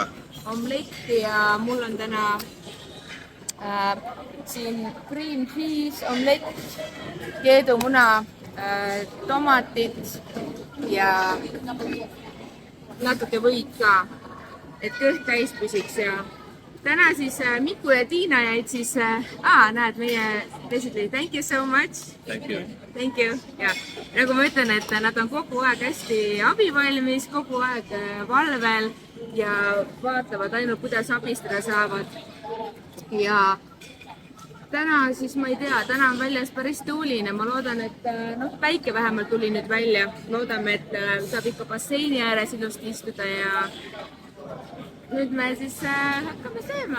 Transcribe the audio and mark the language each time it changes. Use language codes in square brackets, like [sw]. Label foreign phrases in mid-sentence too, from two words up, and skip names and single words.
[et] Omletti ja mul on täna siin [en] green peas, [et] omlett, keedumuna, tomatid ja natuke võid ka, et kõht täis püsiks ja täna siis Miku ja Tiina jäid siis, näed, meie presidendid, [en] thank you so much. Thank you. Thank you. [et] Ja nagu ma ütlen, et nad on kogu aeg hästi abivalmis, kogu aeg valvel ja vaatavad ainult, kuidas abistada saavad. Ja täna siis, ma ei tea, täna on väljas päris tuuline. Ma loodan, et päike vähemalt tuli nüüd välja. Loodame, et saab ikka basseini ääres ilusti istuda ja nüüd me siis hakkame sööma.